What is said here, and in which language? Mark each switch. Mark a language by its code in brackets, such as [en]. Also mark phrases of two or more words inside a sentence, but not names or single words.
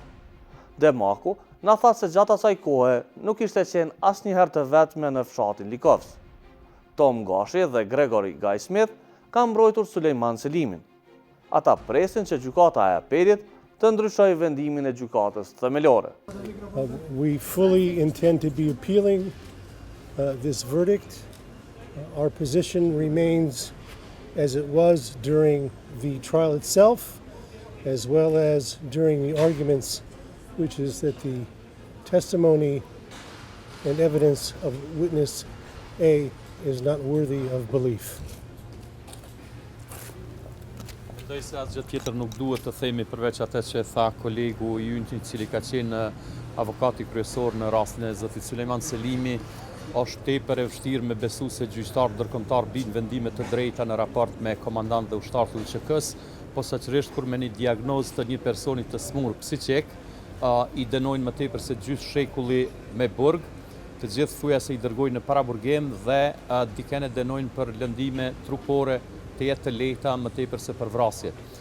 [sq] Demaku na tha se gjatë asaj kohe nuk ishte qenë asnjëherë të vetme në fshatin Likovës. Tom Gashi dhe Gregory Guy Smith kanë mbrojtur Sulejman Selimin. Ata presin që gjykata e apelit të ndryshojë vendimin e gjykatës themelore. [en] We fully intend to be appealing this verdict. Our position remains as it was during the trial itself, as well as during the arguments, which is that the testimony and evidence of witness A is not worthy of belief. [sq] Mendoj se asgjë tjetër nuk duhet të themi përveç atë që tha kolegu i ynë, i cili ka qenë avokati kryesor në rastin e zotit Sulejman Selimi. Është tepër e vështirë me besu se gjyqtarët ndërkombëtar bin vendime të drejta në raport me komandant dhe ushtar të UÇK-s, posaçërisht kur me një diagnozë të një personi të smur psiqik, i dënojnë më tepër se gjysmë shekulli me burg, të gjithë thuja se i dërgojnë në paraburgim dhe dikene dënojnë për lëndime trupore të jetë të lehta më tepër se për vrasje.